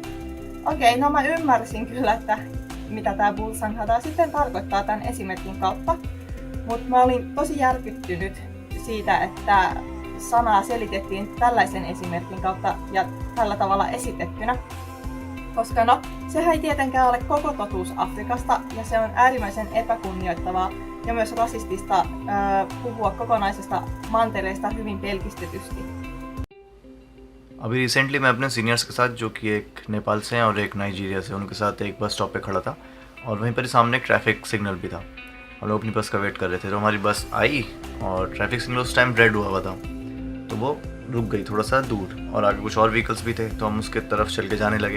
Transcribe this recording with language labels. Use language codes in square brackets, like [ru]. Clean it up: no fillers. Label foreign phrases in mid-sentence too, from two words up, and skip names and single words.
[fi] Okei, no mä ymmärsin kyllä, että mitä tää bulsanghada sitten tarkoittaa tämän esimerkin kautta, mutta mä olin tosi järkyttynyt siitä, että sanaa selitettiin tällaisen esimerkin kautta ja tällä tavalla esitettynä. Koska no, sehän ei tietenkään ole koko totuus Afrikasta ja se on äärimmäisen epäkunnioittavaa ja myös rasistista puhua kokonaisesta mantereesta hyvin pelkistetysti. [hi] अभी रिसेंटली मैं अपने सीनियर्स के साथ, जो कि एक नेपाल से हैं और एक नाइजीरिया से, उनके साथ एक [en] bus stop [hi] पे खड़ा था और वहीं पर सामने एक [en] traffic signal [hi] भी था। हम लोग अपनी बस का वेट कर रहे थे, तो हमारी बस आई और [en] traffic signal [hi] उस टाइम रेड हुआ था, तो वो रुक गई थोड़ा सा दूर और आगे कुछ और व्हीकल्स भी थे, तो हम उसके तरफ चल के जाने लगे।